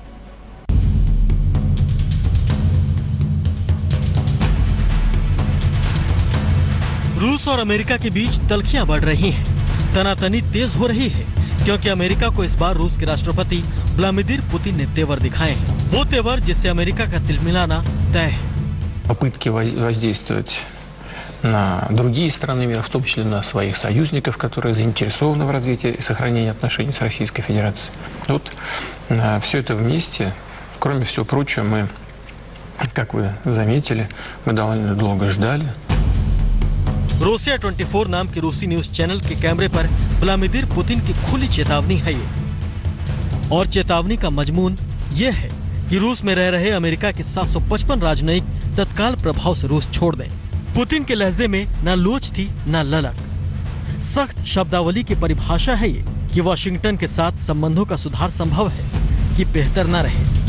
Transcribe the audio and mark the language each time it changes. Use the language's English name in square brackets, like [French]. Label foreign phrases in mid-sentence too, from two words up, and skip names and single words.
[Hindi] रूस और अमेरिका के बीच तल्खियां बढ़ रही हैं, तनातनी तेज हो रही है, क्योंकि अमेरिका को इस बार रूस के राष्ट्रपति व्लादिमीर पुतिन ने तेवर दिखाए हैं। वो तेवर जिससे अमेरिका का तिलमिलाना तय है। [Russian] Попытки воздействовать на другие страны мира, в том числе на своих союзников, которые заинтересованы в развитии и сохранении отношений с Российской Федерацией. Вот все это вместе, кроме всего прочего, мы, как вы заметили, мы довольно долго ждали. [Hindi] रूसिया 24 नाम के रूसी न्यूज चैनल के कैमरे पर व्लादिमीर पुतिन की खुली चेतावनी है ये, और चेतावनी का मजमून ये है कि रूस में रह रहे अमेरिका के 755 राजनयिक तत्काल प्रभाव से रूस छोड़ दें। पुतिन के लहजे में न लोच थी न ललक। सख्त शब्दावली की परिभाषा है ये कि वॉशिंगटन के साथ संबंधों का सुधार संभव है कि बेहतर न रहे।